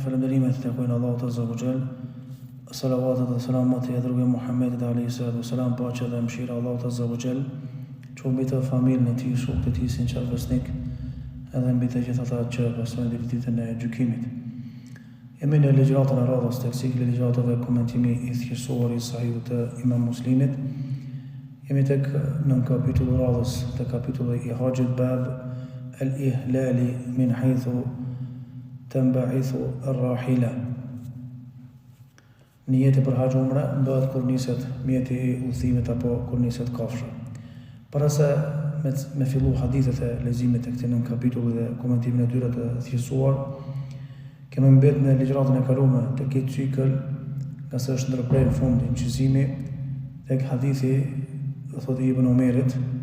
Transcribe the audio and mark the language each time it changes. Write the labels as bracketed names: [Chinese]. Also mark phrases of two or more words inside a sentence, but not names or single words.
[Albanian] falënderimet të kujnë Allahut [Arabic] عز وجل. [Albanian] Salavatet dhe selamat e dërguar Muhammedit [Arabic] عليه الصلاة والسلام, [Albanian] paqja dhe mëshira e Allahut [Arabic] عز وجل [Albanian] qoftë mbi të familjen e tij, shokët e tij sinqert besnik, edhe mbi të gjithë ata që besojnë deri ditën e gjykimit. Jemi në ligjëratën e radhës të ciklit ligjëratave komentimi i thjeshuar i Sahihut të Imam Muslimit. Jemi tek në kapitullin e radhës, te kapitulli i Haxhit, [Arabic] باب الإهلال من حيث تنبعث الراحلة. [Albanian] Niyeti për haxh umre bëhet kur niset mjeti i udhëzimit apo kur niset kafsha. Para se me fillu hadithet e leximit të këtij në kapitull dhe komentimin e tyre të thjeshuar, kemi mbet në ligjëratën e kaluar të këtij cikël, nga se është ndërprerë në fund incizimi tek hadithi thotë Ibn Omerit,